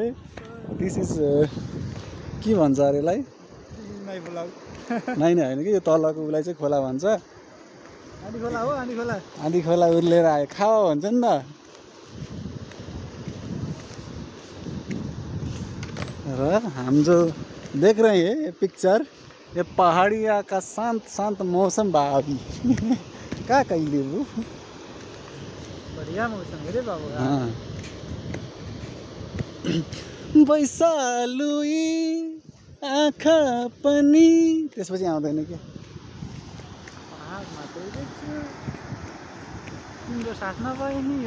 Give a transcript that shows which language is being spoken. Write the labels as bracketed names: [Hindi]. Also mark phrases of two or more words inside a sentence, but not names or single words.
[English] this is [Nepali] के भन्छ अरे यसलाई, नाइ होइन कि यो तलको उसलाई चाहिँ खोला भन्छ। आँधी खोला हो, आँधी खोला। आँधी खोला उर्लेर आयो खावा भन्छ नि त। [Hindi] र हम जो देख रहे हैं ये पिक्चर, ये पहाड़िया का शांत शांत मौसम भाभी। क्या कहिले वो बढ़िया मौसम है रे बाबू। [Nepali] हाँ बैसालुई आँखा पनि त्यसपछि आउँदैन के। तिम्रो साथ नभए नि